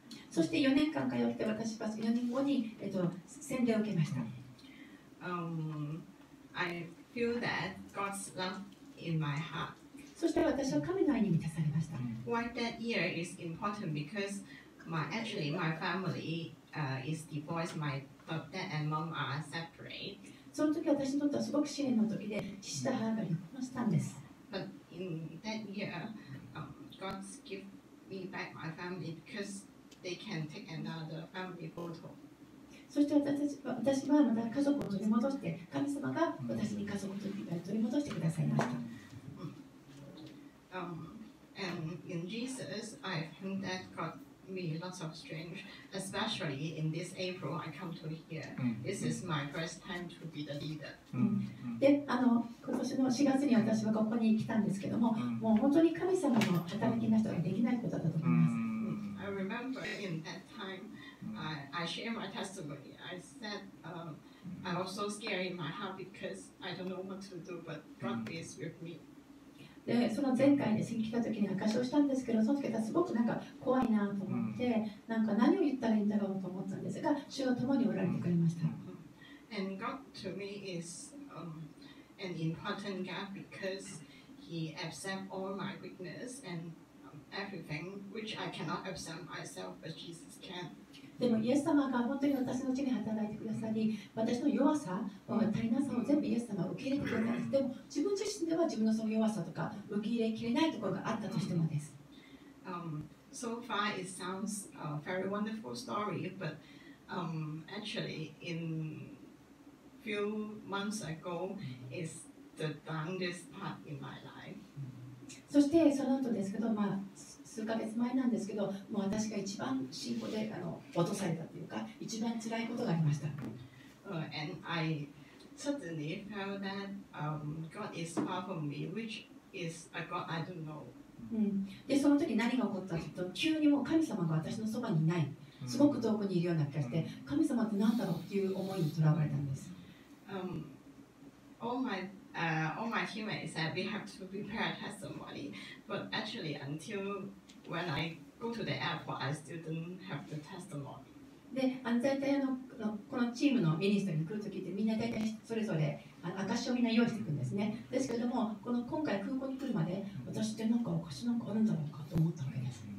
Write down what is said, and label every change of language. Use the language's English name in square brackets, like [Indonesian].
[Japanese] そして4年間通って私は4年後に、洗礼を受けました。 [English] I feel that God's love in my heart. [Japanese] そして私は神の愛に満たされました。 [English] Why that year is important because actually my family is divorced. My dad and mom are separate. [Japanese] その時私にとってはすごく試練の時で父と母が離婚したんです。 [English] But in that year, God give me back my family because they can take another family photo. [Japanese] そして私はまた家族を取り戻して、神様が私に家族を取り戻してくださいました。 [English] And in Jesus, I think that God really lots of strange, especially in this April. I come to here. This is my first time to be the leader. [Japanese] で、今年の4月に私はここに来たんですけども、もう本当に神様の働きな人ができないことだと思います。 [English] I remember in that time, I shared my testimony. I said I was so scared in my heart because I don't know what to do, but God is with me. [Japanese] で、その前回で来た時に証しをしたんですけど、その時はすごくなんか怖いなと思って、なんか何を言ったらいいんだろうと思ったんですが、主が共におられてくれました。 [English] And God to me is an important God because He accepts all my weakness and everything which I cannot accept myself, but Jesus can. [Japanese] でもイエス様が本当に私のうちに働いてくださり、私の弱さ、足りなさを全部イエス様は受け入れてくれたんです。でも自分自身では自分のその弱さとか受け入れきれないところがあったとしてもです。 [English] So far it sounds a very wonderful story, but actually in few months ago is the darkest part in my life. [Japanese] そしてその後ですけど、数ヶ月前なんですけど、もう私が一番信仰で落とされたというか、一番辛いことがありました。 [English] And I suddenly felt that God is far from me, which is a God I don't know. [Japanese] で、その時何が起こったかというと、急にもう神様が私のそばにいない、すごく遠くにいるような気がして、神様って何だろうっていう思いにとらわれたんです。 [English] All my teammates said we have to prepare a testimony, but actually until when I go to the airport, I still don't have the testimony. [Japanese] で、大体このチームのミニストに来るときってみんな大体それぞれ証をみんな用意していくんですね。ですけれども、今回空港に来るまで私ってなんか証なんかあるんだろうかと思ったわけです。